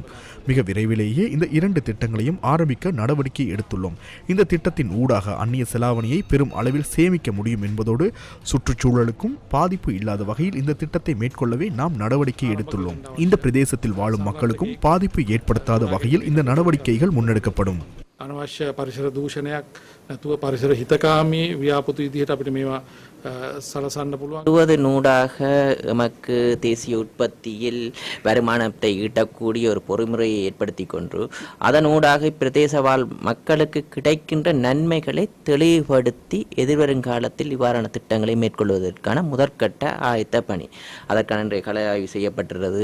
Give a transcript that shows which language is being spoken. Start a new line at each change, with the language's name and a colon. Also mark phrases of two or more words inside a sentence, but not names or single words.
Tamil: மிக விரைவிலேயே இந்த 2 திட்டங்களையும் ஆரம்பிக்க நடவடிக்கை எடுத்துள்ளோம். இந்த திட்டத்தின் ஊடாக அந்நிய செலாவணியை பெரும் அளவில் சேமிக்க முடியும் என்பதோடு சுற்றுச்சூழலுக்கும் பாதிப்பு இல்லாத வகையில் இந்த திட்டத்தை மேற்கொள்ளவே நாம் நடவடிக்கை எடுத்துள்ளோம். இந்த பிரதேசத்தில் வாழும் மக்களுக்கும் பாதிப்பு ஏற்படுத்தாத வகையில் இந்த நடவடிக்கைகள் முன்னெடுக்கப்படும்.
Sinhala: අනවශ්‍ය පරිසර දූෂණයක් නැතුව පරිසර හිතකාමී ව්‍යාපෘති විදිහට අපිට මේවා සලසන්න පුළුවන්.
Tamil: நூடாக எமக்கு தேசிய உற்பத்தியில் வருமானத்தை ஈட்டக்கூடிய ஒரு பொறிமுறையை ஏற்படுத்தி கொண்டு அதனூடாக பிரதேச வாழ் மக்களுக்கு கிடைக்கின்ற நன்மைகளை தெளிவுபடுத்தி எதிர்வரும் காலத்தில் இவ்வாறான திட்டங்களை மேற்கொள்வதற்கான முதற்கட்ட ஆயத்த பணி அதற்கான இன்றைய கலை ஆய்வு செய்யப்பட்டுள்ளது.